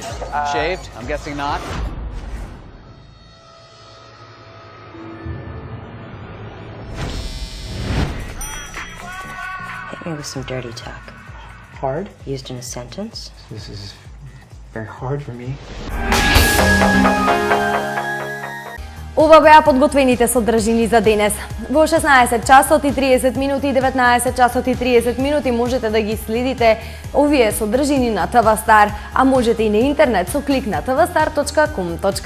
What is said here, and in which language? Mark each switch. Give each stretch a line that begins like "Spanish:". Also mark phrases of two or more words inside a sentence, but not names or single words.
English: Shaved? I'm guessing not. Hit me with some dirty talk. Hard? Used in a sentence. This is very hard for me.
Macedonian: Ова беа подготвените содржини за денес. Во 16 часот и 30 минути и 19 часот и 30 минути можете да ги следите овие содржини на ТВ Стар, а можете и на интернет со клик на tvstar.com.mk.